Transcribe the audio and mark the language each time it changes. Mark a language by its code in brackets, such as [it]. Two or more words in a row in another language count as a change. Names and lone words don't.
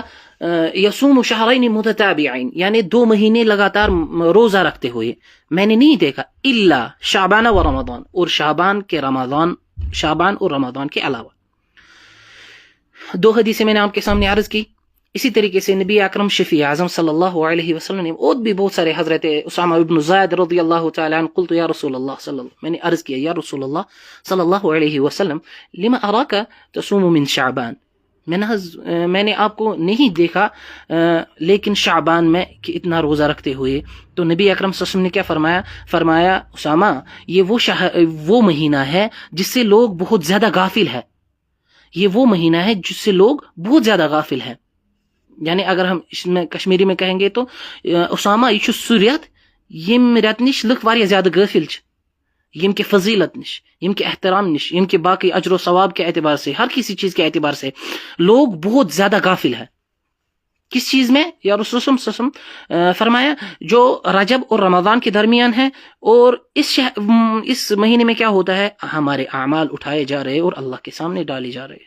[ar] یصوم شہرین متتابعین، [ur] یعنی 2 مہینے لگاتار روزہ رکھتے ہوئے میں نے نہیں دیکھا، [ar] الا شعبان و رمضان، [ur] اور شعبان اور رمضان کے علاوہ۔ 2 حدیثیں میں نے آپ کے سامنے عرض کی۔ اسی طریقے سے نبی اکرم شفیع اعظم [ar] صلی اللہ علیہ وسلم [ur] نے اور بھی بہت سارے، حضرت اسامہ ابن زید [ar] رضی اللہ تعالی عنہ، قلت یا رسول اللہ صلی اللہ، [ur] میں نے عرض کیا [ar] یا رسول اللہ صلی اللہ علیہ وسلم لما اراک تصوم من شعبان، [ur] میں نے آپ کو نہیں دیکھا لیکن شعبان میں کہ اتنا روزہ رکھتے ہوئے۔ تو نبی اکرم [ar] صلی اللہ علیہ وسلم [ur] نے کیا فرمایا اسامہ یہ وہ مہینہ ہے جس سے لوگ بہت زیادہ غافل ہے، یہ وہ مہینہ ہے جس سے لوگ بہت زیادہ غافل ہیں۔ یعنی اگر ہم اس میں کشمیری میں کہیں گے تو اسامہ [ks] یہ سوریت یم رت نش لک واریاہ زیادہ غافل یم کے فضیلت نش، یم کے احترام نش، [ur] یم کے باقی اجر و ثواب کے اعتبار سے، ہر کسی چیز کے اعتبار سے لوگ بہت زیادہ غافل ہیں۔ کس چیز میں؟ یا رسول اللہ [ar] صلی اللہ علیہ وسلم [ur] فرمایا جو رجب اور رمضان کے درمیان ہے، اور اس مہینے میں کیا ہوتا ہے؟ ہمارے اعمال اٹھائے جا رہے اور اللہ کے سامنے ڈالے جا رہے۔